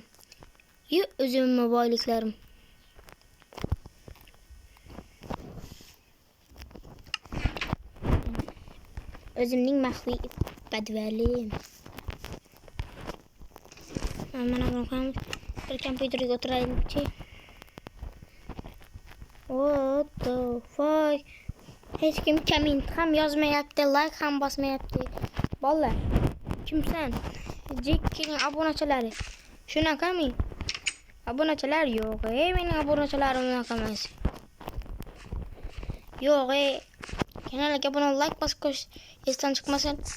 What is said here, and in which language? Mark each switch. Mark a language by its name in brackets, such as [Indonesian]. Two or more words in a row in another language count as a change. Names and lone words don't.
[Uzbek] O'zimning boyliklarim. O'zimning maxfiy badvalim. Mana buni bir kompyuterga o'tiraylikchi. [English] What the fuck? [Uzbek] Hech kim komment ham yozmayapti, like ham bosmayapti. Bolalar, kimsan? Jekkining obunachilari. Shunaqami? Obunachilar yo'q. Mening obunachilarim unaqa emas. Yo'q, kanalga abone like bosib qo'yish esdan chiqmasin.